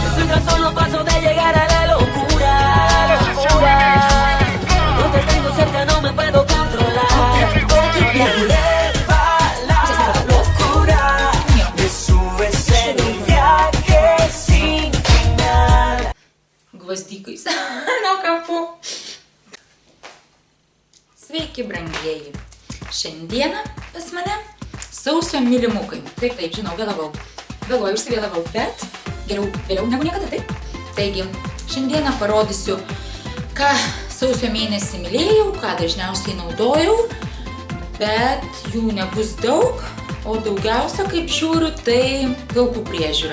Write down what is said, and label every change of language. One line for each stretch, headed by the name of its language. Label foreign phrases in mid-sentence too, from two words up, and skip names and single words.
Spanish: tan solo paso de llegar a la locura. No te tengo cerca, no me puedo controlar. Me eleva la locura. Me subes en un viaje sin final.
Lithuanian: Gvazdykais nuo kapų. Sveiki, brangieji. Šiandieną pas mane sausio mylimukai. Taip, žinau, vėluoju, užsivėlavau, bet geriau vėliau negu niekada, taip. Taigi, šiandieną parodysiu, ką sausio mėnesį mylėjau, ką dažniausiai naudojau, bet jų nebus daug, o daugiausia, kaip žiūriu, tai plaukų priežiūra.